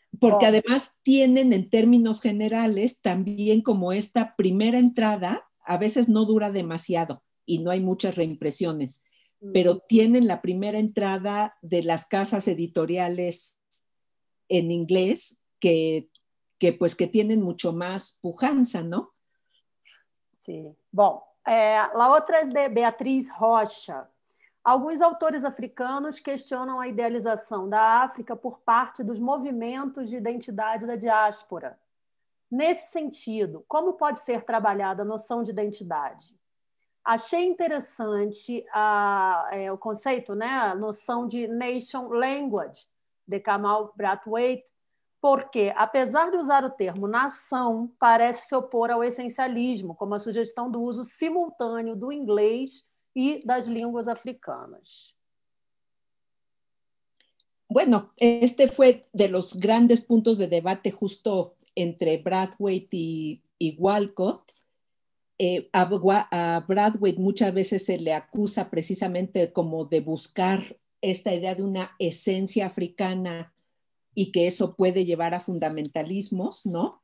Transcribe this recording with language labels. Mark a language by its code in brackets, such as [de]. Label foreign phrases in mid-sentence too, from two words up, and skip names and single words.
[es] porque además tienen en términos generales también como esta primera entrada, a veces no dura demasiado y no hay muchas reimpresiones, pero tienen la primera entrada de las casas editoriales en inglés pues que tienen mucho más pujanza, ¿no? [pt] Sim. Bom, a outra é de Beatriz Rocha. Alguns autores africanos questionam a idealização da África por parte dos movimentos de identidade da diáspora. Nesse sentido, como pode ser trabalhada a noção de identidade? Achei interessante o conceito, né, a noção de [en] nation language, [pt] de Kamal Brathwaite, porque, apesar de usar o termo nação, parece se opor ao essencialismo, como a sugestão do uso simultâneo do inglês y das [es] lenguas africanas. Bueno, este fue de los grandes puntos de debate justo entre Brathwaite y Walcott. A Brathwaite muchas veces se le acusa precisamente como de buscar esta idea de una esencia africana y que eso puede llevar a fundamentalismos, ¿no?